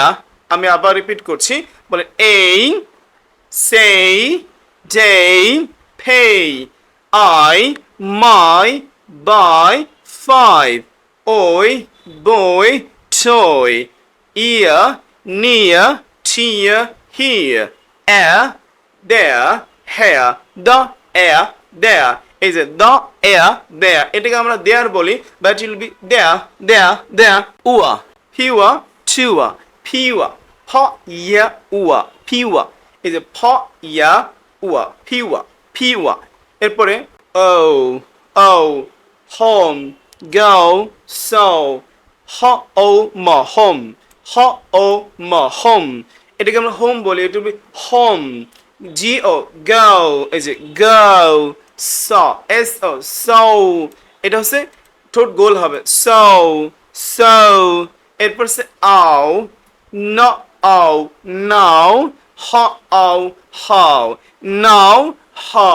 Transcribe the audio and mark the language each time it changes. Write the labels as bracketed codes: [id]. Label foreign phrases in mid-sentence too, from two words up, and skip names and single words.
[bn] আমি আবার রিপিট করছি, বলে এই, সেই, যেই, ফেই, আই, মাই, বাই, ফাইভ, ওই, বই, টই, ইয়া, নিয়া, টিয়া, হিয়া, [en] there, here, the, there। [bn] এই যে the, there, এটাকে আমরা there বলি, [en] but it will be there, উয়া, হিওয়া, চুয়া, ফিওয়া, ফ ইয়া উয়া, ফিওয়া। এই যে ফ ইয়া উয়া, ফিওয়া, ফিওয়া। [bn] এরপরে ও, ও, হোম, গো, সো, হ ও ম হোম, হ ও ম হোম। এটাকে আমরা হোম বলি, এটা হবে হোম, জি ও গো, এই যে গো, স এস ও সো, এটা হচ্ছে ঠোঁট গোল হবে সো, সো। এরপর হচ্ছে আও, ন আও, নাও, হ আও হাও, নাও হাও।